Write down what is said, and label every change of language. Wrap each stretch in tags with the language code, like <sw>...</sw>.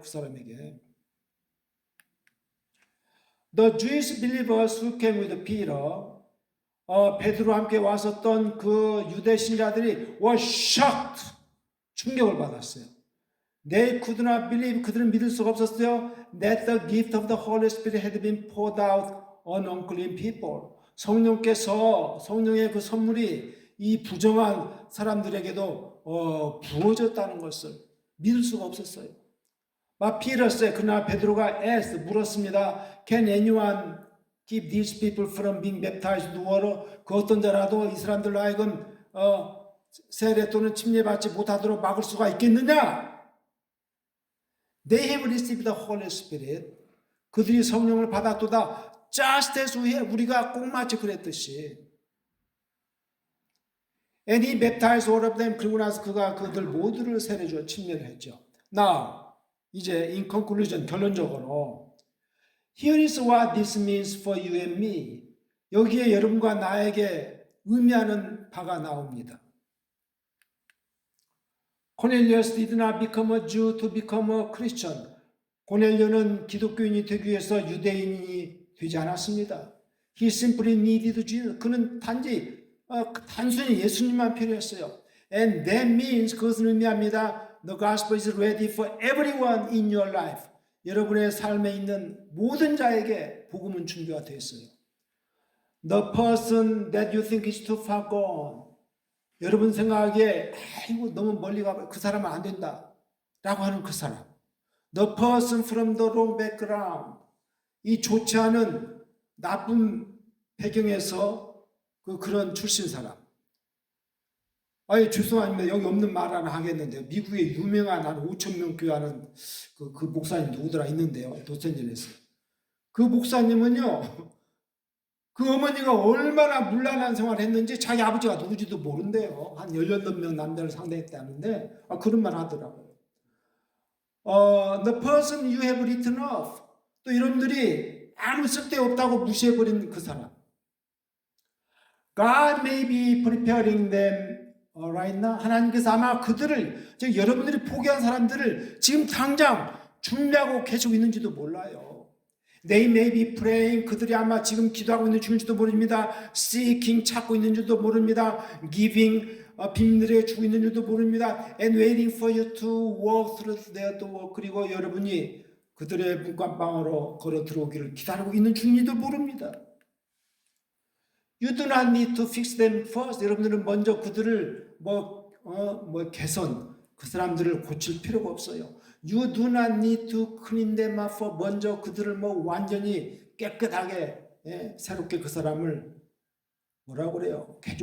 <ko>그 사람에게.</ko> <en>The Jewish believers who came with Peter,</en> <ko>베드로와 함께 왔었던 그 유대 신자들이</ko> <en>were shocked,</en> <ko>충격을 받았어요.</ko> <en>They could not believe,</en> <ko>그들은 믿을 수가 없었어요.</ko> <en>That the gift of the Holy Spirit had been poured out on unclean people.</en> <ko>성령의 그 선물이 이 부정한 사람들에게도 부어졌다는 것을 믿을 수가 없었어요.</ko> <en>But Peter said,</en> <ko>그러나 베드로가</ko> <en>asked,</en> <ko>물었습니다.</ko> <en>Can anyone keep these people from being baptized in water?</en> <ko>그 어떤 자라도 이 사람들로 하여금 세례 또는 침례받지 못하도록 막을 수가 있겠느냐?</ko> <en>They have received the Holy Spirit.</en> <ko>그들이 성령을 받았도다.</ko> <en>Just as</en> <ko>우리가 꼭 맞춰 그랬듯이.</ko> <en>And he baptized all of them.</en> <ko>그리고 나서 그가 그들 모두를 세례 주어 침례를 했죠.</ko> <en>Now,</en> <ko>이제</ko> <en>in conclusion,</en> <ko>결론적으로</ko> <en>Here is what this means for you and me.</en> <ko>여기에 여러분과 나에게 의미하는 바가 나옵니다.</ko> <en>Cornelius did not become a Jew to become a Christian.</en> <ko>고넬료는 기독교인이 되기 위해서 유대인이 되지 않았습니다.</ko> <en>He simply needed Jesus.</en> <ko>그는 단순히 예수님만 필요했어요.</ko> <en>And that means,</en> <ko>그것은 의미합니다.</ko> <en>The gospel is ready for everyone in your life.</en> <ko>여러분의 삶에 있는 모든 자에게 복음은 준비가 되어 있어요.</ko> <en>The person that you think is too far gone.</en> <ko>여러분 생각하기에 아이고 너무 멀리 가면 그 사람은 안 된다 라고 하는 그 사람.</ko> <en>The person from the wrong background.</en> <ko>이 좋지 않은 나쁜 배경에서 그런 출신 사람. 아예 죄송합니다. 여기 없는 말 하나 하겠는데요. 미국의 유명한 한 5천 명 교회 하는 그 목사님 누구더라 있는데요. 로스앤젤레스. 그 목사님은요. 그 어머니가 얼마나 문란한 생활을 했는지 자기 아버지가 누구지도 모른대요. 한 18명 남자를 상대했다는데 그런 말 하더라고요.</ko> <en>The person you have written off.</en> <ko>또 여러분들이 아무 쓸데없다고 무시해버린 그 사람.</ko> <en>God may be preparing them right now.</en> <ko>하나님께서 아마 그들을, 여러분들이 포기한 사람들을 지금 당장 준비하고 계시고 있는지도 몰라요.</ko> <en>They may be praying.</en> <ko>그들이 아마 지금 기도하고 있는 중일지도 모릅니다.</ko> <en>Seeking.</en> <ko>찾고 있는 줄도 모릅니다.</ko> <en>Giving.</en> <ko>빈들에게 주고 있는 줄도 모릅니다.</ko> <en>And waiting for you to walk through their door.</en> <ko>그리고 여러분이 그들의 문간방으로 걸어 들어오기를 기다리고 있는 중일지도 모릅니다.</ko> <en>You do not need to fix them first.</en> <ko>여러분들은 먼저 그들을 개선, 그 사람들을 고칠 필요가 없어요.</ko> <en>You do not need to clean them up.</en> <ko>먼저 그들을 완전히 깨끗하게 새롭게 그 사람을 뭐라고 그래요?</ko>